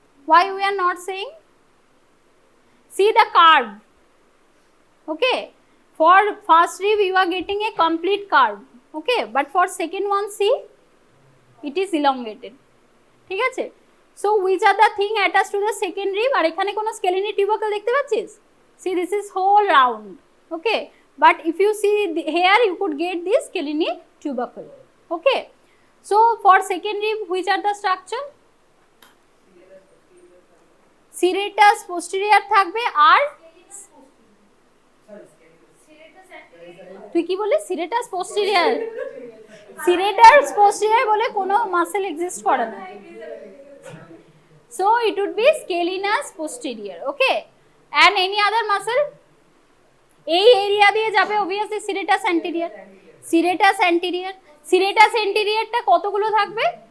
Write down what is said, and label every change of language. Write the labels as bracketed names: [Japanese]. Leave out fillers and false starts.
[English] Why we are not saying? See the curve, okay. For first rib you are getting a complete curve, okay, but for second one see it is elongated, [Bangla] ঠিক আছে। [English] So which are the thing attached to the second rib? [Bangla] আর এখানে কোনো স্কেলিনি টিউবাকল দেখতে পাচ্ছিস? [English] See this is whole round, okay, but if you see here you could get this scalene tubercle, okay. So for second rib which are the structure? [Bangla] Serratus posterior থাকবে, আর তুই কি বললি? [English] serratus posterior, serratus posterior [Bangla] বলে কোনো muscle exist করে না, [English] so it would be scalenus posterior, okay, and any other muscle? [Bangla] এই area দিয়ে যাবে obviously serratus anterior, serratus anterior, serratus anterior টা কতগুলো থাকবে?